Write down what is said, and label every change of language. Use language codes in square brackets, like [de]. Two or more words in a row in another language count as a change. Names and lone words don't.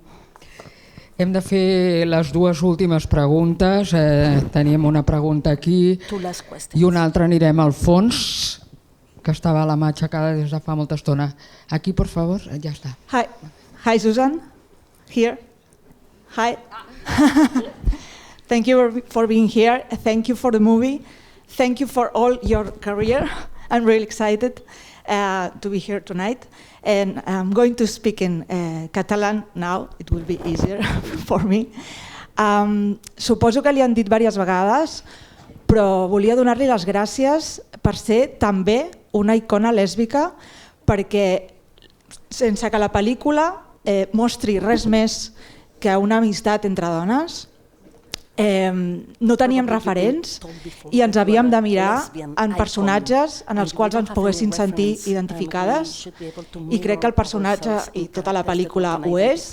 [ca] Hem de fer les dues últimes preguntes. Teníem una pregunta aquí i una altra anirem al fons, que estava la mà aixecada des de fa molta estona. Aquí, [es] por favor, [ca] ja està. [en] Hi Susan, here. Hi. Thank you for being here. Thank you for the movie. Thank you for all your career. I'm really excited to be here tonight. And I'm going to speak in Catalan now, it will be easier for me. [ca] Suposo que li han dit diverses vegades, però volia donar-li les gràcies per ser també una icona lèsbica, perquè sense que la pel·lícula mostri res més que una amistat entre dones, no teníem referents i ens havíem de mirar en personatges en els quals ens poguessin sentir identificades i crec que el personatge i tota la pel·lícula ho és.